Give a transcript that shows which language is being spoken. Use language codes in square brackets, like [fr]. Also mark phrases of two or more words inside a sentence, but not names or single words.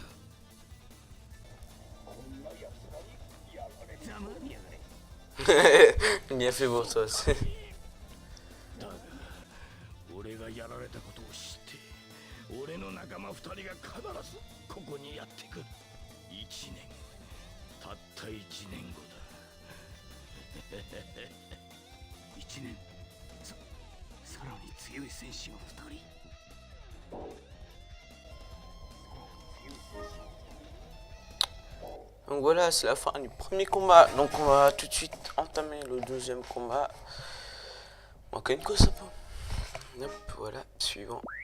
[ja] ざまみやがれ。 [fr] Bien fait pour toi aussi. [ja] だが俺がやられたことを知って俺の仲間2人が必ずここにやってくる。1年、たった1年後だ。1年、さらに強い戦士が2人。 [fr] Donc voilà, c'est la fin du premier combat. Donc on va tout de suite entamer le deuxième combat. Kenko Sama. Hop, voilà, suivant.